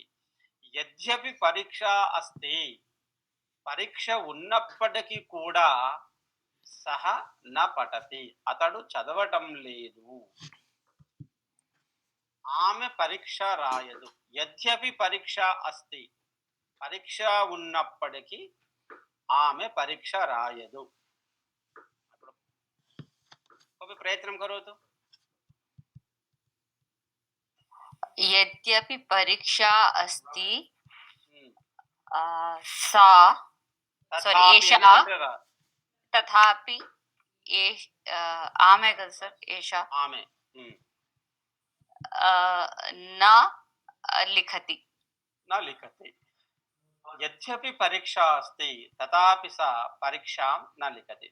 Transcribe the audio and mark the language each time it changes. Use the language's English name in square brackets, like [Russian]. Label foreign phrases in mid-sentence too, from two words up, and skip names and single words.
[Sanskrit] యద్యపి పరీక్ష అస్తి, [Telugu] పరీక్ష ఉన్నప్పటికీ కూడా, [Sanskrit] సహ న పఠతి, [Telugu] అతడు చదవటం లేదు. ఆమె పరీక్ష రాయదు. [Sanskrit] యద్యపి పరీక్ష అస్తి, [Telugu] పరీక్ష ఉన్నప్పటికీ ఆమె పరీక్ష రాయదు. [Sanskrit] ప్రయత్నం కరోతు. यद्यपि परीक्षा अस्ति सा సారీ ఏషా తథాపి [Telugu] ఆమె కదా సార్, [Sanskrit] ఏషా [Telugu] ఆమె [Sanskrit] నా లిఖతి, నా లిఖతి. యద్యపి పరీక్ష అస్తి తథాపి సా పరీక్షాం న లిఖతి.